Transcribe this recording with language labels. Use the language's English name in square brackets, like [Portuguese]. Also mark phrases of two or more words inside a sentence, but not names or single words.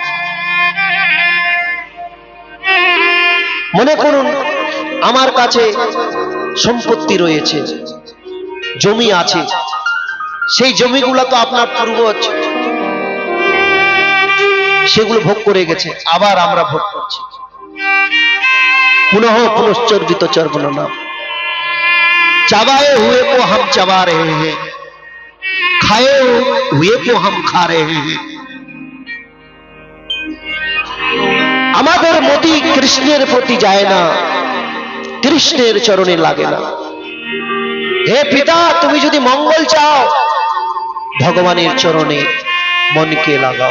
[Bangla] মনে করুন আমার কাছে সম্পত্তি রয়েছে, জমি আছে, সেই জমিগুলো তো আপনার পূর্বজ সেগুলো ভোগ করে গেছে, আবার আমরা ভোগ করছি। [Sanskrit] पुनः पुनश्चर्वित चर्वणनाम, [Hindi] चबाए हुए को हम चबा रहे हैं, खाए हुए को हम खा रहे हैं। [Bangla] আমাদের মতি কৃষ্ণের প্রতি যায় না, কৃষ্ণের চরণে লাগে না। হে পিতা, তুমি যদি মঙ্গল চাও ভগবানের চরণে মনকে লাগাও।